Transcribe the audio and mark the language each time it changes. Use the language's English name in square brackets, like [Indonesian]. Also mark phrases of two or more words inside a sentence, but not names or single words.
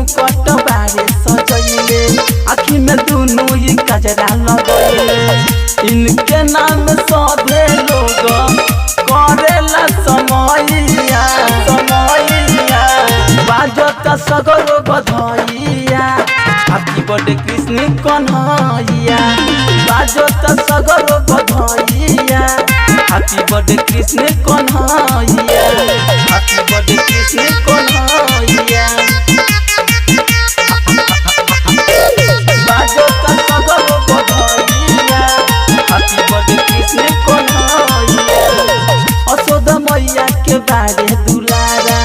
[Bhojpuri] पट बारे सजइले आँखी में दुनु ही कजरा लगइले इनके नाम सभे लोग करेला समैया समैया बाजो त सगर बधाइया [English] Happy birthday [Bhojpuri] कृष्ण कन्हैया बाजो त सगर बधाइया [English] Happy birthday [Bhojpuri] कृष्ण कन्हैया [English] Happy birthday [Bhojpuri] कृष्ण कन्हैया बाजो त सगर बधाइया [English] Happy birthday [Bhojpuri] कृष्ण कन्हैया असोद मैया के बारे दुलारा